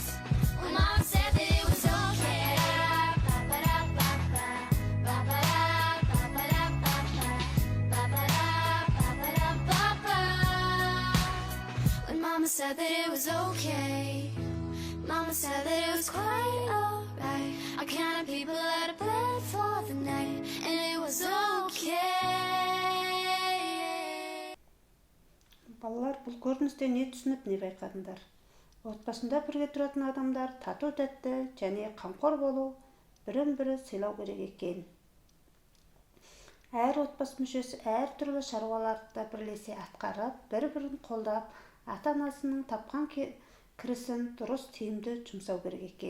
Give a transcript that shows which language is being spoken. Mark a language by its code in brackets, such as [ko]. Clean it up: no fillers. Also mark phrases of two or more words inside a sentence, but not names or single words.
[en] Well, Mama said that it was okay. When Mama said that it was okay, Mama said that it was quite alright. I counted people out of bed for the night, and it was okay. [kk] Балалар, бұл көріністен не түсініп, не байқадыңдар? Отбасында бірге тұратын адамдар тату тәтті және қамқор болу, бірін-бірі сыйлау керек екен. Әр отбасы мүшесі әр түрлі шаруаларды бірлесе атқарып, бір-бірін қолдап, ата-анасының тапқан кірісін дұрыс тиімді жұмсау керек екен.